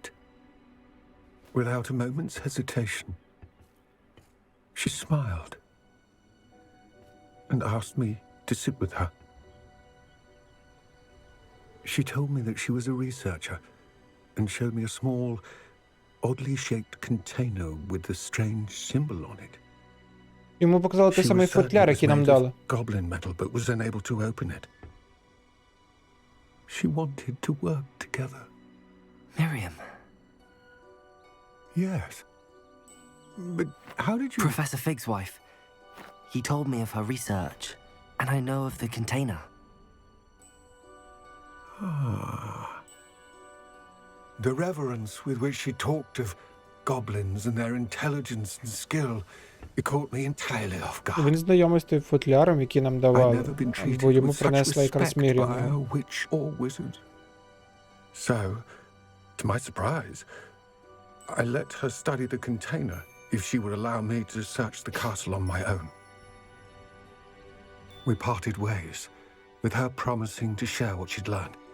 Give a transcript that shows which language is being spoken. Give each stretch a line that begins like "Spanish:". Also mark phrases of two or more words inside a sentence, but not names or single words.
English: Without a moment's hesitation, she smiled and asked me to sit with her. She told me that she was a researcher and showed me a small, oddly shaped container with a strange symbol on it.
Ukrainian: Йому показали той
English: She
Ukrainian: самий
English: was certain
Ukrainian: футляр,
English: it was
Ukrainian: який нам
English: made
Ukrainian: дали.
English: of goblin metal, but was unable to open it. She wanted to work together. Miriam. Yes. But how did you... Professor Fig's wife. He told me of her research, and I know of the container. The reverence with which she talked of goblins and their intelligence and skill, it caught me entirely off guard.
Ukrainian: Він знайомий з тим футляром, який нам
English: I've
Ukrainian: давали,
English: never been
Ukrainian: бо
English: treated
Ukrainian: йому
English: with such
Ukrainian: принесла якраз
English: respect by
Ukrainian: Мір'ям.
English: a witch or wizard. So, to my surprise, I let her study the container if she would allow me to search the castle on my own. We parted ways, with her promising to share what she'd learned.